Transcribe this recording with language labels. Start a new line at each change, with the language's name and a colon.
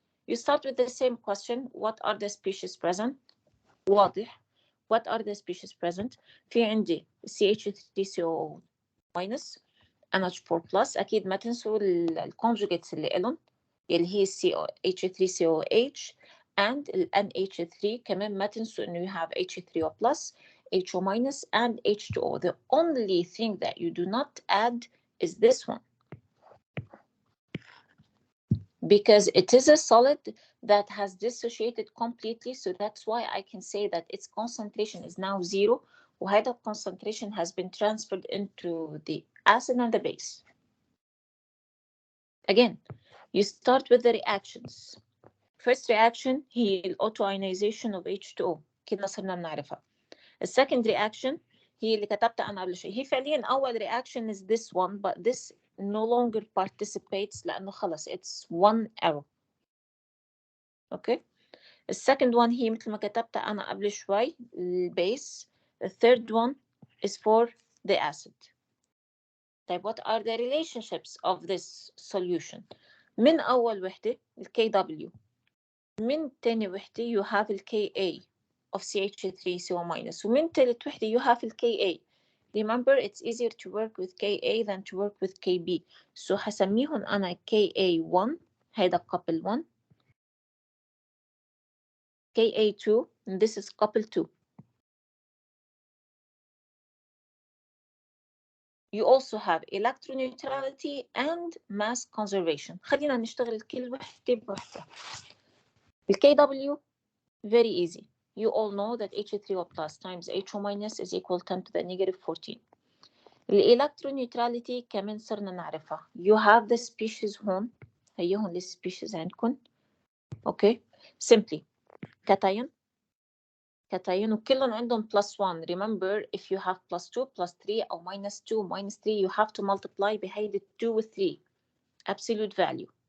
English: You start with the same question. What are the species present?
Arabic: واضح.
English: What are the species present?
Arabic: في عندي
English: CH3COO minus, NH4 plus.
Arabic: أكيد ما تنسوا الconjugates اللي إلهم اللي هي
English: H3COH and NH3.
Arabic: كمان ما تنسوا إنه
English: you have H3O plus, HO minus and H2O. The only thing that you do not add is this one, because it is a solid that has dissociated completely. So that's why I can say that its concentration is now 0.
Arabic: وهذا
English: concentration has been transferred into the acid and the base. Again, you start with the reactions. first reaction هي الauto-ionization of H2O،
Arabic: كده صرنا بنعرفها. السكند
English: reaction
Arabic: هي اللي كتبتها أنا قبل شوي. هي فعليا أول
English: reaction is this one, but this no longer participates
Arabic: لأنه خلص
English: it's one arrow.
Arabic: أوكي. السكند one هي مثل ما كتبتها أنا قبل شوي البيس.
English: The third one is for the acid.
Arabic: طيب
English: what are the relationships of this solution؟
Arabic: من أول وحدة ال
English: KW،
Arabic: من تاني وحدة
English: you have ال Ka of CH3CO-،
Arabic: ومن تالت وحدة
English: you have ال Ka. Remember it's easier to work with Ka than to work with Kb. So
Arabic: هسميهم أنا
English: Ka1
Arabic: هيدا
English: couple 1، Ka2 and this is couple 2. You also have electroneutrality and mass conservation.
Arabic: خلينا نشتغل كل وحدة بوحدة.
English: ال KW very easy. You all know that H3O plus times HO minus is equal 10 to the negative 14.
Arabic: ال electroneutrality كمان صرنا نعرفها.
English: You have the species
Arabic: هون، هيهون ال
English: species
Arabic: عندكم.
English: Okay. Simply cation
Arabic: وكلهم عندهم
English: plus 1. Remember if you have plus 2 plus 3 أو minus 2 minus 3 you have to multiply
Arabic: بهيدي
English: 2 و 3 absolute value.